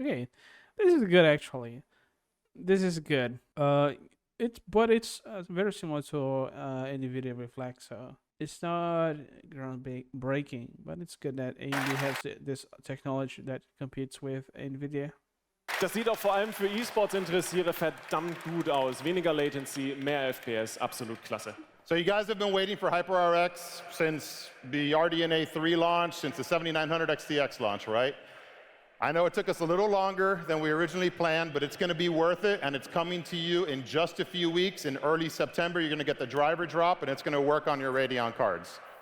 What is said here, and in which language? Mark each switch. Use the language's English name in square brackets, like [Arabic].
[English] Okay, this is good actually. This is good. It's very similar to NVIDIA Reflex, so it's not groundbreaking, but it's good that AMD has this technology that competes with NVIDIA. [German] Das sieht auch vor allem für E-Sports Interessierte verdammt gut aus. Weniger Latency, mehr FPS, absolut klasse. [English] So you guys have been waiting for HyperRX since the RDNA 3 launch, since the 7900 XTX launch, right? I know it took us a little longer than we originally planned, but it's going to be worth it, and it's coming to you in just a few weeks. In early September, you're going to get the driver drop, and it's going to work on your Radeon cards.